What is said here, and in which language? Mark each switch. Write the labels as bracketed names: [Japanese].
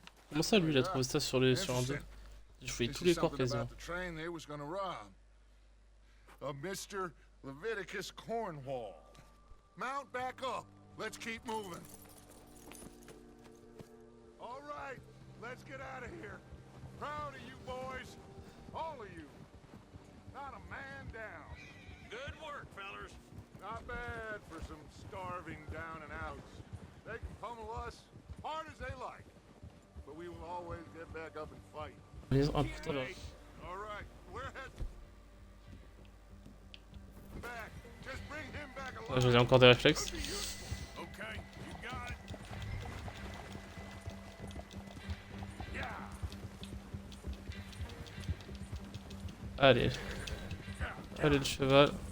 [French] Comment ça lui il a trouvé ça sur un 2? Je fouillé tous les corps quasiment. [English] The train they was gonna rob. Of Mr. Leviticus Cornwall. Mount back up. Let's keep moving. All right, let's get out of here. Proud of you boys. All of you. Not a man down. Good work, fellers. Not bad for some starving down and outs. They can pummel us hard as they like. But we will always get back up and fight. [French] Ah putain là. [English] All right, we're heading back. Just bring him back Ah, alive. [French] j'ai encore des réflexes. [English] Okay, you got it. [French] Allez. Allez le cheval.